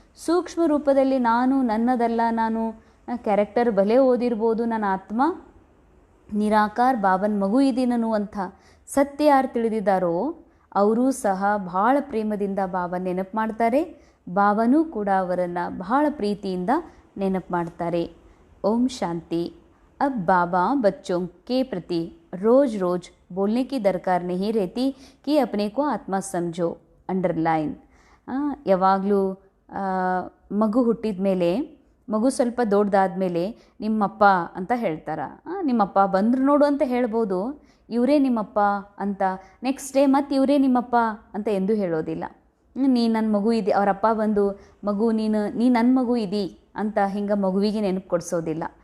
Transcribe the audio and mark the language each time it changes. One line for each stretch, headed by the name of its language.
Kannada: ಸೂಕ್ಷ್ಮ ರೂಪದಲ್ಲಿ ನಾನು ನನ್ನದಲ್ಲ, ನಾನು ಕ್ಯಾರೆಕ್ಟರ್ ಭಲೆ ಓದಿರ್ಬೋದು, ನನ್ನ ಆತ್ಮ ನಿರಾಕಾರ ಬಾಬನ ಮಗು ಇದೀನನ್ನುವಂಥ ಸತ್ಯ ಯಾರು ತಿಳಿದಿದ್ದಾರೋ ಅವರೂ ಸಹ ಭಾಳ ಪ್ರೇಮದಿಂದ ಬಾಬಾ ನೆನಪು ಮಾಡ್ತಾರೆ. ಬಾಬನೂ ಕೂಡ ಅವರನ್ನು ಬಹಳ ಪ್ರೀತಿಯಿಂದ ನೆನಪು ಮಾಡ್ತಾರೆ. ಓಂ ಶಾಂತಿ.
Hindi: अब बाबा बच्चों के प्रति रोज़ रोज़ बोलने की दरकार नहीं रहती कि अपने को आत्मा समझो.
English: Underline.
Kannada: ಯಾವಾಗಲೂ ಮಗು ಹುಟ್ಟಿದ ಮೇಲೆ, ಮಗು ಸ್ವಲ್ಪ ದೊಡ್ಡದಾದ್ಮೇಲೆ ನಿಮ್ಮಪ್ಪ ಅಂತ ಹೇಳ್ತಾರೆ. ನಿಮ್ಮಪ್ಪ ಬಂದರು ನೋಡು ಅಂತ ಹೇಳ್ಬೋದು, ಇವರೇ ನಿಮ್ಮಪ್ಪ ಅಂತ.
English: next day
Kannada: ಮತ್ತು ಇವರೇ ನಿಮ್ಮಪ್ಪ ಅಂತ ಎಂದೂ ಹೇಳೋದಿಲ್ಲ. ನೀ ನನ್ನ ಮಗು ಇದಿ, ಅವರಪ್ಪ ಬಂದು ಮಗು ನೀ ನನ್ನ ಮಗು ಇದಿ ಅಂತ ಹಿಂಗೆ ಮಗುವಿಗೆ ನೆನಪು ಕೊಡಿಸೋದಿಲ್ಲ.